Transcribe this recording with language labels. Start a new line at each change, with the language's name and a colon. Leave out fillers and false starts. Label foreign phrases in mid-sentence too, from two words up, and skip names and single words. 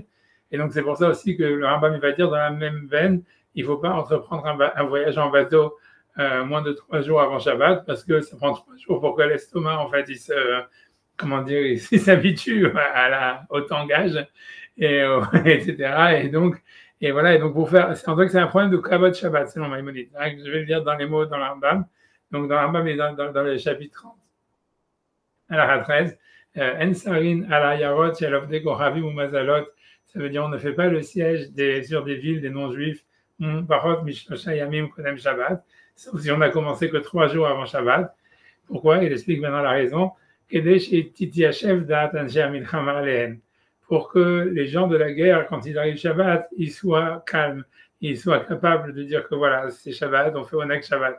French: Et donc, c'est pour ça aussi que le Rambam, il va dire, dans la même veine, il ne faut pas entreprendre un voyage en bateau moins de 3 jours avant Shabbat, parce que ça prend 3 jours pour que l'estomac, en fait, il s'habitue au tangage, etc. Et donc, pour faire, c'est en fait que c'est un problème de
Hebrew: כבוד שבת,
French: selon Maïmonide. Je vais le dire dans les mots dans le Rambam. Donc, dans le Rambam et dans le chapitre 30, à la 13,
Hebrew: אין צרין על עיירות של עובדי כוכבים ומזלות.
French: Ça veut dire on ne fait pas le siège sur des villes des non-juifs,
Hebrew: פחות משלשה ימים קודם שבת,
French: sauf si on a commencé que 3 jours avant Shabbat. Pourquoi? Il explique maintenant la raison. Pour que les gens de la guerre, quand ils arrivent Shabbat, ils soient calmes, ils soient capables de dire que voilà, c'est Shabbat, on fait
Hebrew: עונג שבת.